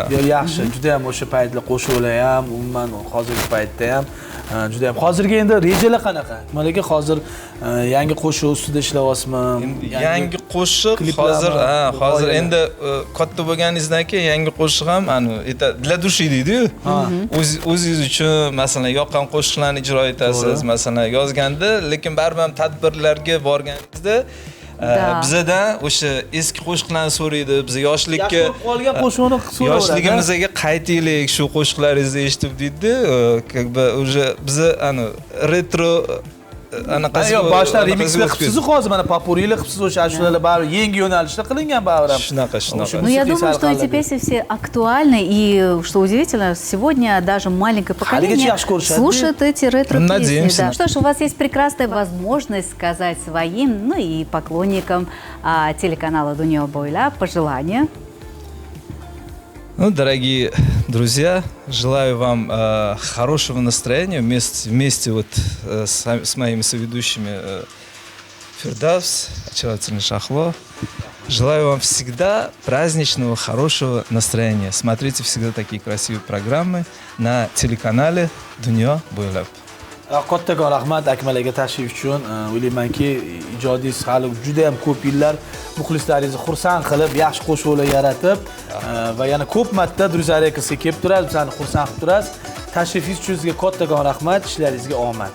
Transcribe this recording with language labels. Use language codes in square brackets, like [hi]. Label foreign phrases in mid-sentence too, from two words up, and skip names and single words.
[uz] Yaxshi, juda ham o'sha paytlar qo'shiqlar ham, umuman hozirgi paytda ham juda ham. Hozirgi endi rejalar qanaqa? Malaka hozir yangi qo'shiq ustida ishlayapsizmi? Yangi qo'shiq hozir endi katta bo'lganingizdan keyin yangi qo'shiq ham [ru] для души [uz] deydi-yu. O'zingiz uchun masalan yoqqan qo'shiqlarni ijro etasiz, masalan yozganda, lekin baribir ham tadbirlarga borganingizda bizadan o'sha eski qo'shiqlarni so'raydi. Biz yoshlikka qolgan qo'shiqni so'raydi. Yoshligimizga qaytaylik, shu qo'shiqlaringizni eshitib deydi. [ru] Как бы уже [uz] biz retro anaqasi yo'q, boshdan remixlar qilibsiz hozir, mana popurilar qilibsiz, o'sha ashulalar baribir yangi yo'nalishda qilingan baribir ham. Shunaqa. [ru] Ну, я думаю, что эти песни все актуальны, и, что удивительно, сегодня даже маленькое поколение слушает эти ретро-песни. Да. Что ж, у вас есть прекрасная возможность сказать своим, ну и поклонникам телеканала «Dunyo bo'ylab» пожелания. Ну, дорогие друзья, желаю вам хорошего настроения вместе вот с моими соведущими Фирдавс, очаровательный Шахло. Желаю вам всегда праздничного, хорошего настроения. Смотрите всегда такие красивые программы на телеканале Dunyo bo'ylab. [uz] Kattakon rahmat Akmal aka tashrif uchun. O'ylaymanki, ijodingiz hali juda ham ko'p yillar muxlislaringizni xursand qilib, yaxshi qo'shiqlar yaratib va yana ko'p marta Duruzar akasiga kelib turadi, bizani xursand qilib turasiz. Tashrifingiz uchun sizga kattakon rahmat, ishlaringizga omad.